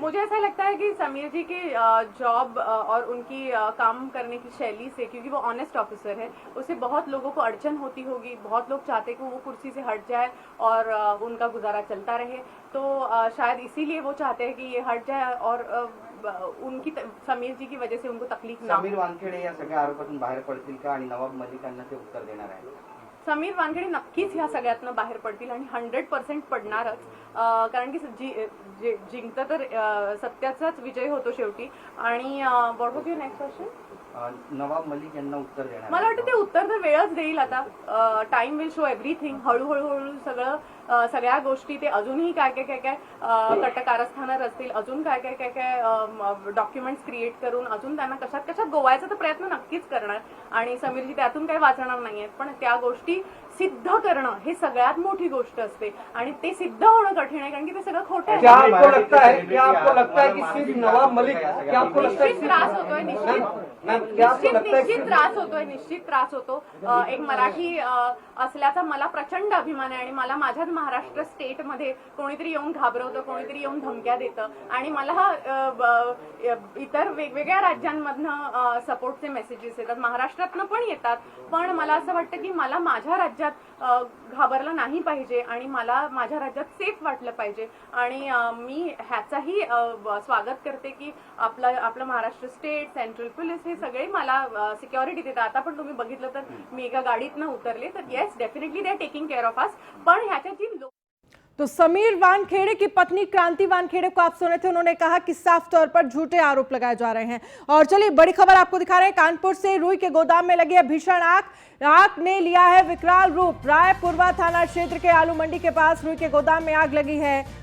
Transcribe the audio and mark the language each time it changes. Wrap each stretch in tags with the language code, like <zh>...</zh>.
<hi>मुझे ऐसा लगता है कि समीर जी के जॉब और उनकी काम करने की शैली से, क्योंकि वो ऑनेस्ट ऑफिसर है, उससे बहुत लोगों को अड़चन होती होगी, बहुत लोग चाहते कि वो कुर्सी से हट जाए और उनका गुजारा चलता रहे, तो शायद इसीलिए वो चाहते हैं कि ये हट जाए, और उनकी समीर जी की वजह से उनको तकलीफ ना हो।</hi> <mr>समीर वानखेड़े या सगळ्या आरोपातून बाहेर पडतील का, आणि नवाब मलिकांना ते उत्तर देणार आहे? समीर वानखेडे नक्कीच ह्या सगळ्यातनं बाहेर पडतील, आणि 100% पडणारच, कारण की जिंकतं तर सत्याचाच विजय होतो शेवटी।</mr> <en>आणि what was your next question?</en> <mr>Nawab Malik यांना उत्तर देणार? मला वाटतं ते उत्तर तर वेळच देईल, आता</mr> <en>Time will show everything.</en> <mr>हळूहळू सगळ्या गोष्टी, ते अजूनही काय कट कारस्थानं रचतील, अजून काय डॉक्युमेंट्स क्रिएट करून अजून त्यांना कशात गोवायचा तर प्रयत्न नक्कीच करणार, आणि समीरजी त्यातून काही वाचणार नाहीयेत, पण त्या गोष्टी सिद्ध करणं हे सगळ्यात मोठी गोष्ट असते, आणि ते सिद्ध होणं कठीण आहे, कारण की ते सगळं खोटं आहे।</mr> <hi>क्या आपको लगता है कि सिर्फ नवाब मलिक, क्या आपको लगता है</hi> <mr>निश्चित त्रास होतोय, निश्चित त्रास होतो। एक मराठी असल्याचा मला प्रचंड अभिमान आहे, आणि मला माझ्याच महाराष्ट्र स्टेटमध्ये कोणीतरी येऊन घाबरवतं, कोणीतरी येऊन धमक्या देतं, आणि मला इतर वेगवेगळ्या राज्यांमधनं सपोर्टचे मेसेजेस येतात, महाराष्ट्रातनं पण येतात, पण मला असं वाटतं की मला माझ्या राज्यात घाबरलं नाही पाहिजे, आणि मला माझ्या राज्यात सेफ वाटलं पाहिजे, आणि मी ह्याचाही स्वागत करते की आपलं महाराष्ट्र स्टेट, सेंट्रल पोलीस हे सगळे मला सिक्युरिटी देतात। आता पण तुम्ही बघितलं तर मी एका गाडीतनं उतरले, तर</mr> <en>yes definitely they are taking care of us,</en> <mr>पण ह्याच्या जी</mr> <hi>तो समीर वानखेड़े की पत्नी क्रांति वानखेड़े को आप सुने थे, उन्होंने कहा कि साफ तौर पर झूठे आरोप लगाए जा रहे हैं। और चलिए बड़ी खबर आपको दिखा रहे हैं, कानपुर से रुई के गोदाम में लगी है भीषण आग ने लिया है विकराल रूप। रायपुरवा थाना क्षेत्र के आलू मंडी के पास रुई के गोदाम में आग लगी है।</hi>